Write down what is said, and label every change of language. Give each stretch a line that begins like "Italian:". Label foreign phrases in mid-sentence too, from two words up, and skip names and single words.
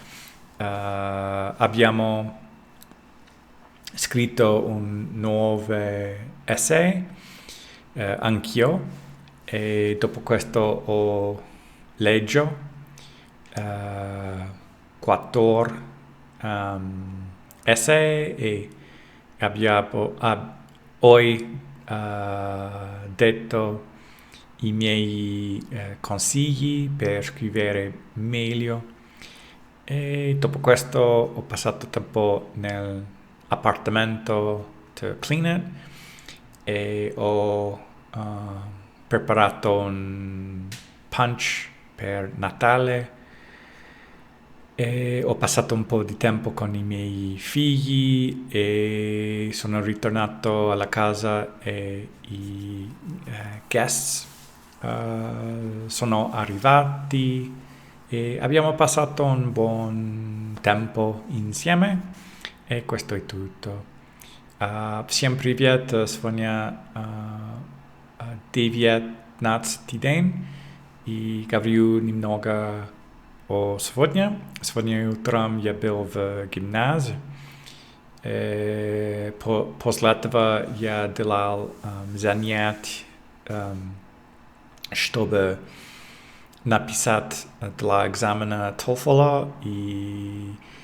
Italian: Abbiamo scritto un nuovo essay, anch'io, e dopo questo ho leggo 4 essay e ho detto i miei consigli per scrivere meglio. E dopo questo ho passato tempo nell'appartamento
English: to clean it
Italian: e ho preparato un punch per Natale e ho passato un po' di tempo con i miei figli e sono ritornato alla casa e i guests sono arrivati e abbiamo passato un buon tempo insieme e questo è tutto.
Russian: Всем привет, сегодня 19 день и говорю немного о сегодня. Сегодня утром я был в гимназии. После этого я делал занятия, чтобы написать для экзамена TOEFL, и